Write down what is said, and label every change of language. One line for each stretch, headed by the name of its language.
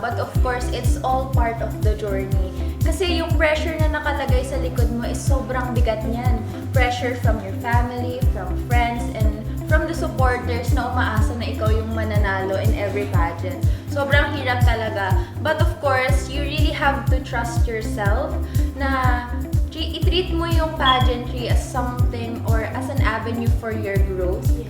English: But of course, it's all part of the journey.
Filipino: Kasi yung pressure na nakalagay sa likod mo is sobrang bigat niyan.
English: Pressure from your family, from friends, and from the supporters
Filipino: na umaasa na ikaw yung mananalo
English: in every pageant.
Filipino: Sobrang hirap talaga.
English: But of course, you really have to trust yourself
Filipino: na i-treat mo yung
English: pageantry as something or as an avenue for your growth.